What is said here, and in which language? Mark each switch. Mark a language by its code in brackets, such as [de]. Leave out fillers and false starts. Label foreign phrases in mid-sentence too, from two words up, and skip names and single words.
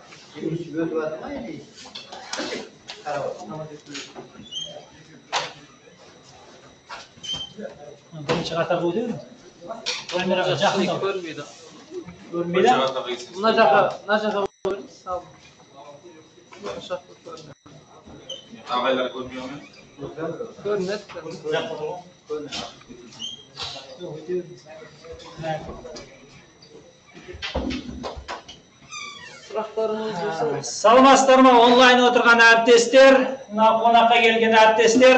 [kk] Бірінші қатарға өтеміз. Камераға жақындап. Көрмейді. Көрмейді? Мына жаққа көріңіз. [tr] Ağaylar görmüyor mu? [kk] Көрінеді. Сұрақтарыңыз болса. Саламатсыздар ма онлайн отырған әріптестер, мына қонаққа келген әріптестер.